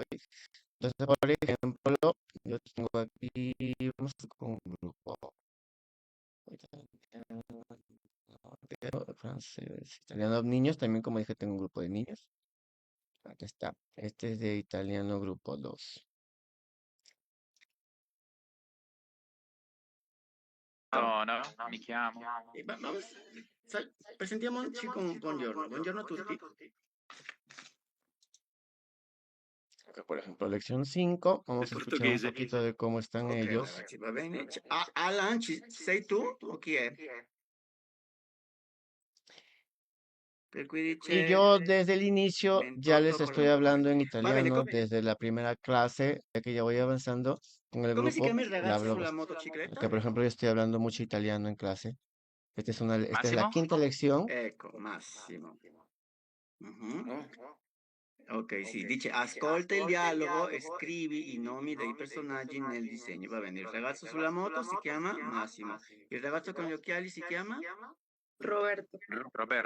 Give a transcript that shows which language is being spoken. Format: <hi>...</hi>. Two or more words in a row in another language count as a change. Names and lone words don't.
<es>Entonces, por ejemplo, yo tengo aquí, vamos con un grupo. Francés, italiano, niños, también como dije, tengo un grupo de niños. Aquí está. Este es de italiano grupo 2.</es> <it>Sono, mi chiamo. Vamos, presentiamoci con buongiorno. Buongiorno a tutti.</it> <es>Acá, por ejemplo, lección 5. Vamos a escuchar un poquito de cómo están ellos.</es> <it>Ragazzi, va bene. Alan, sei tu o chi è?</it> <es>Y yo desde el inicio ya les estoy hablando en italiano, desde la primera clase, ya que ya voy avanzando con el grupo, ya hablo que por ejemplo yo estoy hablando mucho italiano en clase. Esta es la</es> <it>Massimo?</it> <es>quinta lección.</es> <it>Ecco, Massimo. Ok, sì, dice ascolta il dialogo e scrivi i nomi dei personaggi nel disegno. Va bene, il ragazzo sulla moto si chiama Massimo, il ragazzo con gli occhiali si chiama Roberto. Roberto.</it>